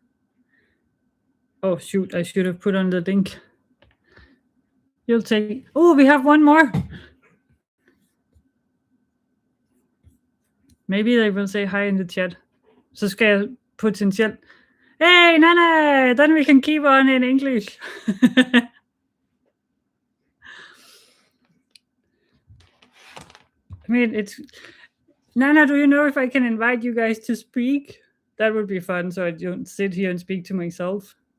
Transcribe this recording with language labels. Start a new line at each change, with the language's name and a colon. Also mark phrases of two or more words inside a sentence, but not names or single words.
English: Oh shoot, I should have put on the link. You'll take... Oh, we have one more. Maybe they will say hi in the chat.
Danish: Så skal jeg potentielt... Hey, Nana!
English: Then we can keep on in English. I mean, it's... Nana, do you know if I can invite you guys to speak? That would be fun, so I don't sit here and speak to myself.